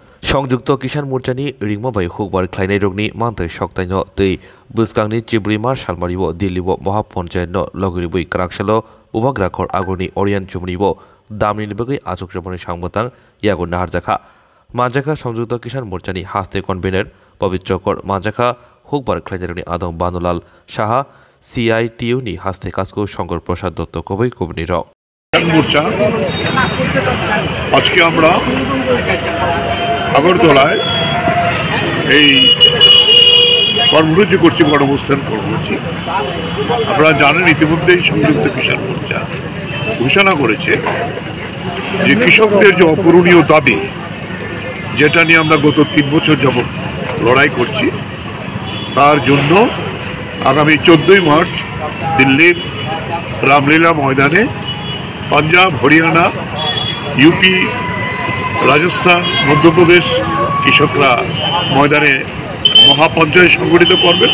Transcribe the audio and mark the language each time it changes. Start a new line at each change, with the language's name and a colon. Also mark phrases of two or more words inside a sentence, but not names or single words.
Kok Borok: संयुक्त किसान मोर्चानि रिंमाबाई हुकबार ख्लायनाय रगनि मानथाय सकथायनो तै बुस्कांनि चिब्रिमा सालमारिबो दिल्लीबो महापन्चायतनो लगरिबै काराकसालो उबाग्राखर आगरनि ओरियान चुमनिबो दामनि बगै आचुकजमनि सांबतां यागो नाहारजाखा मानजाखा संयुक्त किसान मोर्चानि हास्ते कनभेनर पवित्रकर मानजाखा हुकबार ख्लायनाय रगनि आदम बानुलाल साहा सीआईटीयूनि हास्ते काजको शंकर प्रसाद दत्त कबै कबनि र
Bangla: মোর্চা আজকে আমরা আগরতলায় এই কর্মসূচি করছি, গণঅবস্থান করছি। আপনারা জানেন ইতিমধ্যেই সংযুক্ত কিষাণ মোর্চা ঘোষণা করেছে যে কৃষকদের যে অপূরণীয় দাবি, যেটা নিয়ে আমরা গত 3 বছর যাবৎ লড়াই করছি, তার জন্য আগামী 14ই মার্চ দিল্লির রামলীলা ময়দানে পাঞ্জাব, হরিয়ানা, ইউপি, রাজস্থান, মধ্যপ্রদেশ কৃষকরা ময়দানে মহাপঞ্চায়েত সংগঠিত করবেন।